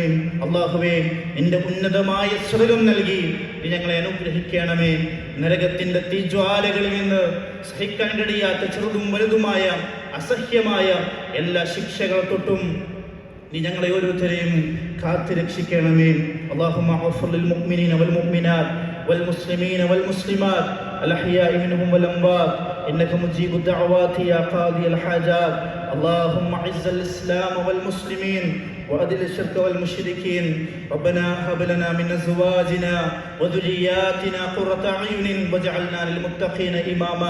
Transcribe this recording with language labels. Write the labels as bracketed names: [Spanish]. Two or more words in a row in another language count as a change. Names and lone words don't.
[Malayalam] അല്ലാഹുവേ, നിന്റെ ഉന്നതമായ സ്വർഗ്ഗം നൽകി നീ ഞങ്ങളെ അനുഗ്രഹിക്കണമേ. നരകത്തിന്റെ തീജ്വാലകളിൽ നിന്ന് സഹിക്കാൻ കഴിയാത്ത ചെറുതും വലുതുമായ അസഹ്യമായ എല്ലാ ശിക്ഷകൾ തൊട്ടും നീ ഞങ്ങളെ ഓരോരുത്തരെയും കാത്തു രക്ഷിക്കണമേ. [Arabic] اللهم اغفر للمؤمنين والمؤمنات والمسلمين والمسلمات الأحياء منهم والأموات إنك مجيب الدعوات يا قاضي الحاجات. اللهم أعز الإسلام والمسلمين وأذل الشرك والمشركين. ربنا هب لنا من أزواجنا وذرياتنا قرة أعين واجعلنا للمتقين إماما.